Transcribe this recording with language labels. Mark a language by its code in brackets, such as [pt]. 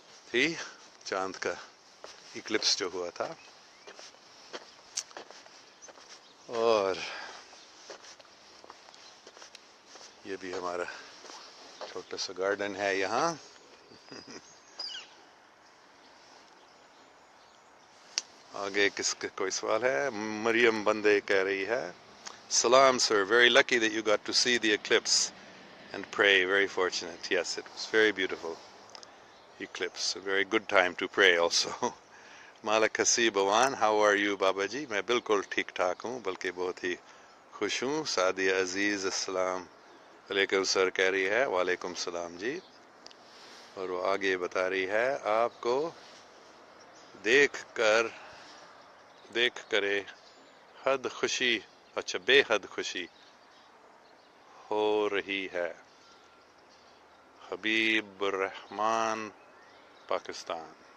[ur] تھی، چاند کا ایکلپس جو ہوا تھا۔ اور یہ بھی ہمارا چھوٹا سا گارڈن ہے یہاں۔ آگے کس کا کوئی سوال ہے؟ مریم بندے کہہ رہی ہے سلام [en] sir, very lucky that you got to see the eclipse and pray, very fortunate. Yes, it was very beautiful eclipse, a very good time to pray also. [ur] Malik Haseeb Awan [en] how are you [ur] بابا جی؟ میں بالکل ٹھیک ٹھاک ہوں، بلکہ بہت ہی خوش ہوں۔ سعدیہ عزیز السلام علیکم سر کہہ رہی ہے، وعلیکم السلام جی، اور وہ آگے بتا رہی ہے آپ کو دیکھ کرے حد خوشی، اچھا بے حد خوشی ہو رہی ہے۔ حبیب الرحمان پاکستان۔